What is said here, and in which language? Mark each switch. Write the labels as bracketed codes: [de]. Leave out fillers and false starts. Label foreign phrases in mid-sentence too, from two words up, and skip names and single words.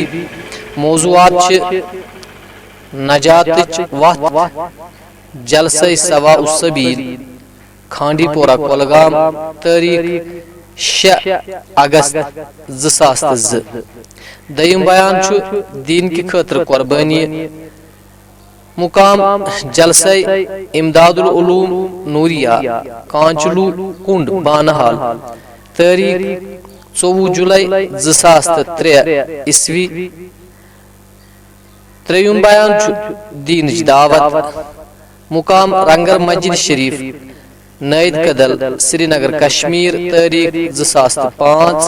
[ks] موضوعات نجات وتھ، جلسہ سوا السبیل، کھانڈی پورہ کولگام، تاریخ 6 اگست 2002. دویم بیان دین کی خاطر قربانی، مقام جلسہ امداد العلوم نوریہ، کانچلو کنڈ، بانہال، تاریخ 24 جولائی 2003 عیسوی. تریم بیان دین دعوت، مقام رنگر مسجد شریف، نید کدل، سری نگر، کشمیر، تاریخ 2005.